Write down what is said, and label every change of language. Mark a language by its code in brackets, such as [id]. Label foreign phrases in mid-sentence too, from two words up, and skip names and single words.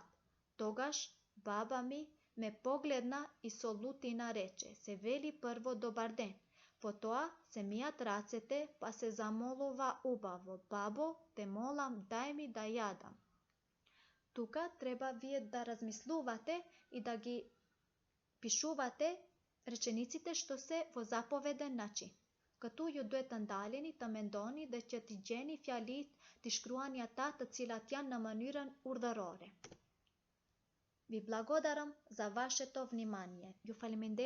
[mk] Тогаш баба ми ме погледна и со лутина рече, се вели прво добар ден. Потоа се мијат рацете, па се замолува убаво, бабо, те молам, дај ми да јадам. Тука треба вие да размислувате и да ги пишувате речениците што се во заповеден начин. [sq] Këtu ju duhet të ndaleni, të mendoni dhe që t'i gjeni fjalit, t'i shkruani ata të cilat janë në mënyrën urdhërore. [mk] Ви благодарам за ваше то внимание. [sq] Ju faleminderit